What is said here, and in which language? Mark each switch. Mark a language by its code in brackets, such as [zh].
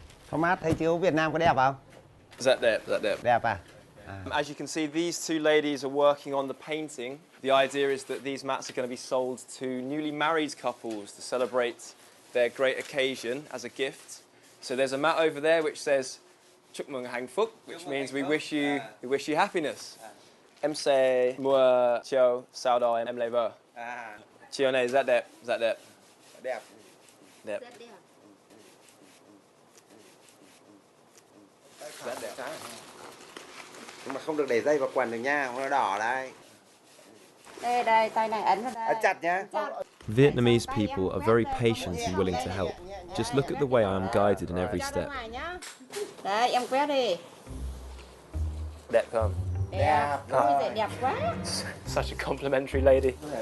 [vi] Thomas thấy chiếu Việt Nam có đẹp không? Rất đẹp, rất đẹp. Đẹp à? [en] As you can see, these two ladies are working on the painting. The idea is that these mats are going to be sold to newly married couples to celebrate their great occasion as a gift. So there's a mat over there which says [vi] Chúc mừng hạnh phúc, [en] which means we wish you happiness. [vi] Em sẽ mua chiều sau đó em lấy vợ. Chiều này rất đẹp, rất đẹp. Đẹp. Đẹp. Rất đẹp. Nhưng mà không được để dây vào quần được nha, nó đỏ đây. Đây, tay này ấn vào đây. Ấn chặt nhá. [en] Vietnamese people are very patient and willing to help. Just look at the way I am guided in every step. [vi] Đấy, em quét đi. Đẹp không? Đẹp. Đẹp quá. [en] Such a complimentary lady.